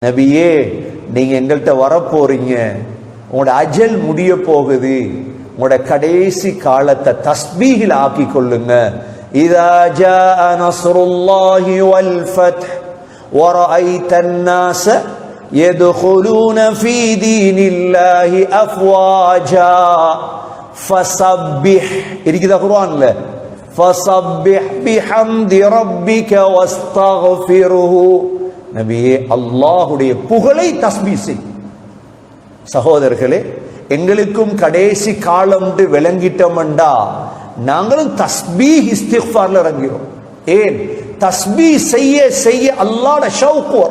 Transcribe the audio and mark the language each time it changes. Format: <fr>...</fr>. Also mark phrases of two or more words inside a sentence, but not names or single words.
<ta>நபியே, நீங்க எங்கள்கிட்ட வரப்போறீங்க, உங்களோட அஜல் முடிய போகுது, உங்களோட கடைசி காலத்தை தஸ்பீஹில் ஆக்கி கொள்ளுங்க.</ta> <ar>إذا جاء نصر الله والفتح ورأيت الناس يدخلون في دين الله أفواجا فسبح</ar> <ta>இருக்குதா குர்ஆன்ல</ta> <ar>فسبح بحمد ربك واستغفره.</ar> <ta>நபியே, அல்லாஹ்வுடைய புகழை தஸ்பீஹ் செய். சகோதரர்களே, எங்களுக்கும் கடைசி காலம் விளங்கிட்டோம்டா நாங்களும் தஸ்பீஹ் இஸ்திக்ஃபார்ல இறங்கிறோம். ஏன்? தஸ்பீஹ் செய்ய செய்ய அல்லாஹ்வுடைய ஷௌக் வரும்.</ta>